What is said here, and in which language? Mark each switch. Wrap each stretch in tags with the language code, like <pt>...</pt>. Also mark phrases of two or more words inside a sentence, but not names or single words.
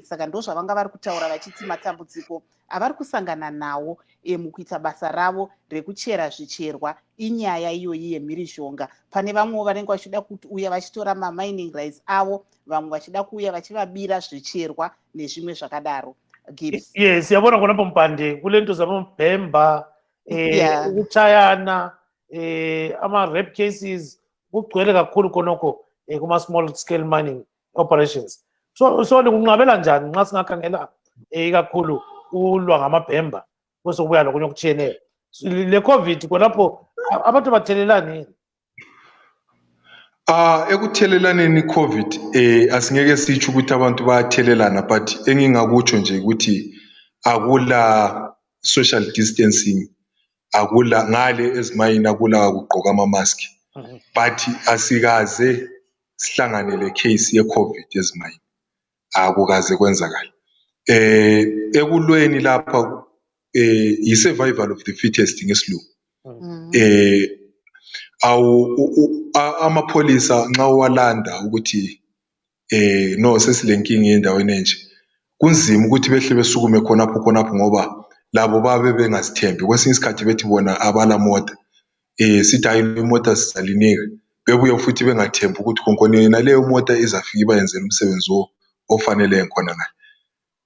<sn>Saka ndo zvavanga vari kutaura vachiti matambudziko avari kusangana nawo mukuita basa ravo rekuchera zvicherwa inyaya iyoyi yemhirizhonga. Pane vamwe vanenge vachida kuuya vachitora</sn> <en>mamining rights</en> <sn>avo, vamwe vachida kuuya vachivabira zvicherwa nezvimwe zvakadaro. Gibbs.</sn> <nd>Yes, yabona khona Mpande kule nto zabomBhemba ukuchayana</nd> <en>ama-rape cases</en> <nd>kugcwele kakhulu khonokho</nd> <en>kuma-small scale mining operations.</en> <nd>So kunqabela njani nxa singakhangela ikakhulu ulwa ngamaBhemba bese kubuya lokunye okutshiyeneyo le COVID khonapho abantu bathelelani? Ekuthelelaneni COVID asingeke sitsho ukuthi abantu bayathelelana, but engingakutsho nje ukuthi akula</nd> <en>social distancing,</en> <nd>akula ngale ezimayini, akula kugqoka ama-mask. But asikaze sihlangane le case ye-COVID ezimayini, akukaze kwenzakala. Ekulweni lapha</nd> <en>i-survival of the fittest</en> <nd>ngesilungu. Amapholisa nxa walanda ukuthi no sesilenkinga endaweni enje, kunzima ukuthi behle besukume khonapho ngoba labo babe bengazithembi. Kwesinye isikhathi bethi bona abala mota, sithi hayi imota sizalinika, bebuye futhi bengathembi ukuthi khonkoni naleyo mota izafika ibayenzela umsebenzi ofanele khona ngale.</nd>